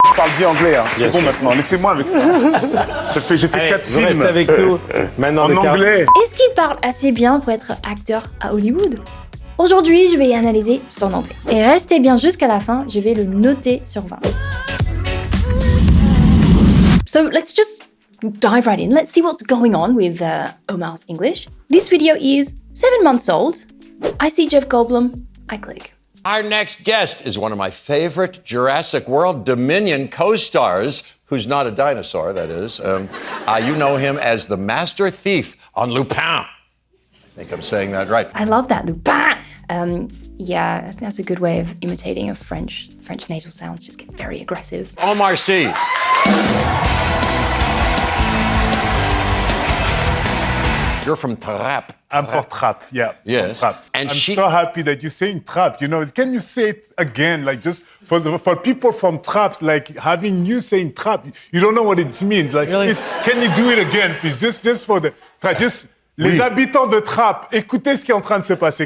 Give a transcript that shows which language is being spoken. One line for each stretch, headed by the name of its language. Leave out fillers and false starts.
French: Je parle bien anglais, hein. C'est bon maintenant, laissez-moi avec ça. J'ai fait 4 vous restez films avec nous. Maintenant, en anglais. Est-ce qu'il parle assez bien pour être acteur à Hollywood? Aujourd'hui, je vais analyser son anglais. Et restez bien jusqu'à la fin, je vais le noter sur 20.
English: So let's just dive right in. Let's see what's going on with Omar's English. This video is 7 months old. I see Jeff Goldblum, I click. Our next guest is one of my favorite Jurassic World Dominion co-stars, who's not a dinosaur, that is. You know him as the master thief on Lupin. I think I'm saying that right. I love that, Lupin! Yeah, I think that's a good way of imitating a French nasal sounds, just get very aggressive. Omar Sy. You're from Trappes. I'm for trap, yeah. Yes. Trap. And I'm she- so happy that you're saying trap. You know, can you say it again? Like just for people from traps, like having you saying trap, you don't know what it means. Like, Really? can you do it again, please? Just for the just
French: les habitants de Trappes, écoutez ce qui est en train de se passer.